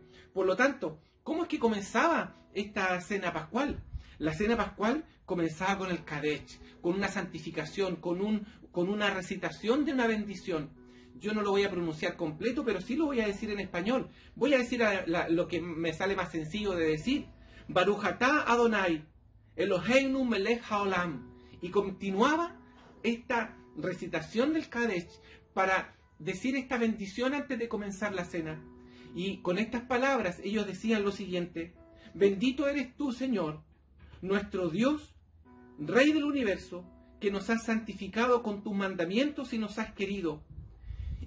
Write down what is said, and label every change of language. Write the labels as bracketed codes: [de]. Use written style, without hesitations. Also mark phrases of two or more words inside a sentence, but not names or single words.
[es] Por lo tanto, ¿cómo es que comenzaba esta cena pascual? La cena pascual comenzaba con el Kadesh, con una santificación, con una recitación de una bendición. Yo no lo voy a pronunciar completo, pero sí lo voy a decir en español. Voy a decir lo que me sale más sencillo de decir. [he] ברוך אתה אדוני, אלוהינו מלך העולם. [es] Y continuaba esta recitación del Kadesh para decir esta bendición antes de comenzar la cena. Y con estas palabras ellos decían lo siguiente: bendito eres tú, Señor, nuestro Dios, Rey del universo, que nos has santificado con tus mandamientos y nos has querido.